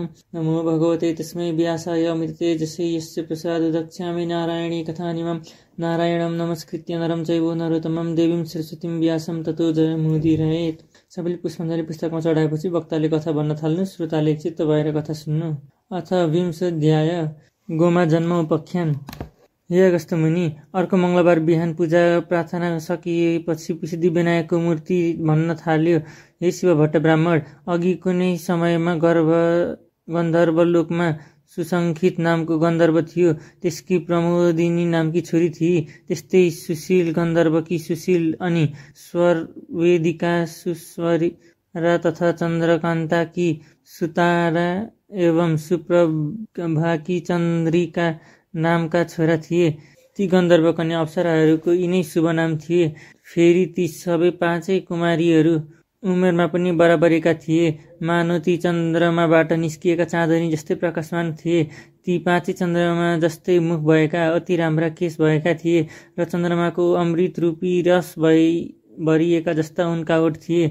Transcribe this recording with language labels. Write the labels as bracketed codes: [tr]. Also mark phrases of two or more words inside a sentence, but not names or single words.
[sa] नमो भगवते तस्मै व्यासाय अमृततेजसे यस्य प्रसाददक्ष्यामि नारायणी कथानिमं। नारायणं नमस्कृत्य नरं चैव नरोत्तमं देवीं सरस्वतीं व्यासं ततो जयमुदीरयेत्। [ne] सबैले पुष्पाञ्जली पुस्तकमा चढाएपछि वक्ताले कथा भन्न थाल्नु, श्रोताले चित्त भएर कथा सुन्नु। अथ 20 अध्याय गोमा जन्म उपाख्यान। हे अगस्त्य मुनि, अर्को मङ्गलबार बिहान पूजा प्रार्थना सकिएपछि सिद्धिविनायकको मूर्ति भन्न थाल्यो। हे शिव भट्ट ब्राह्मण, अघि कुनै समयमा गन्धर्वलोकमा सुसङ्खित नामको गन्धर्व थियो। त्यसकी प्रमोदिनी नामकी छोरी थिए। त्यस्तै सुशील गन्धर्वकी सुशील अनि स्वरवेदिका सुस्वरा तथा चन्द्रकान्ताकी सुतारा एवं सुप्रभाकी चन्द्रिका नामका छोरा थिए। ती गन्धर्व कन्या अप्सराहरूको यिनै शुभ नाम थिए। फेरि ती सबै 5 कुमारीहरू उमेरमा पनि बराबरीका थिए। मानव ती चन्द्रमाबाट निस्किएका चाँदनी जस्तै प्रकाशमान थिए। ती 5 चन्द्रमा जस्तै मुख भएका, अति राम्रा केश भएका थिए र चन्द्रमाको अमृत रूपी रस भरिएका जस्ता उनका ओठ थिए।